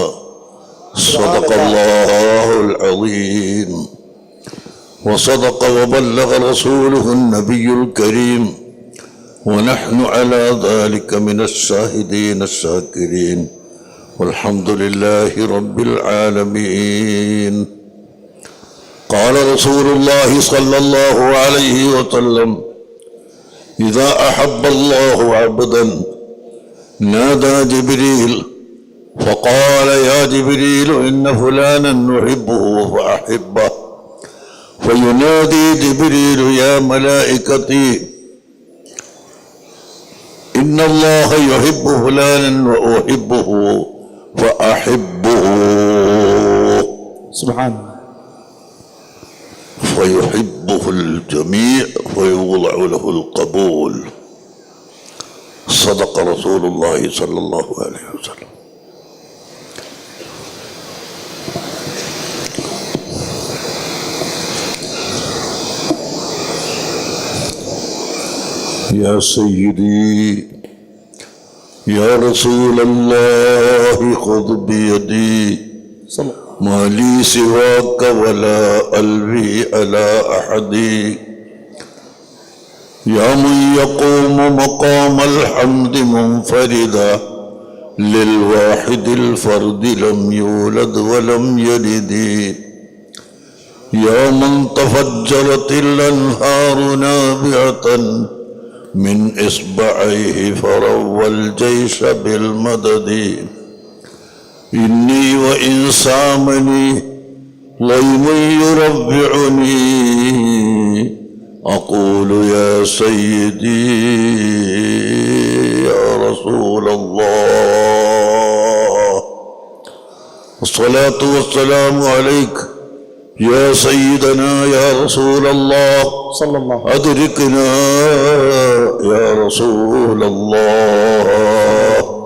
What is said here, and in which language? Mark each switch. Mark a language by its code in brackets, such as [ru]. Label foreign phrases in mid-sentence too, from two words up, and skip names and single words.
[ar] صدق الله العظيم وصدق وبلغ رسوله النبي الكريم ونحن على ذلك من الشاهدين شاكرين والحمد لله رب العالمين. قال رسول الله صلى الله عليه وسلم إذا أحب الله عبدا نادى جبريل فقال يا جبريل إن فلانا يحبه فأحبه فينادي جبريل يا ملائكتي إن الله يحب فلانا وأحبه فأحبوه. सुभान فيحبه الجميع فيوضع له القبول. صدق رسول الله صلى الله عليه وسلم. يا سيدي يا رسول الله خذ بيدي ما لي سواك ولا ألوي على أحد يا من يقوم مقام الحمد منفردا للواحد الفرد لم يولد ولم يلد يا من تفجرت الأنهار نابعة من إصبعيه فروى الجيش بالمدد إني وإن سامني غيم يربعني أقول يا سيدي يا رسول الله والصلاة والسلام عليك يا سيدنا يا رسول الله أدركنا يا رسول الله.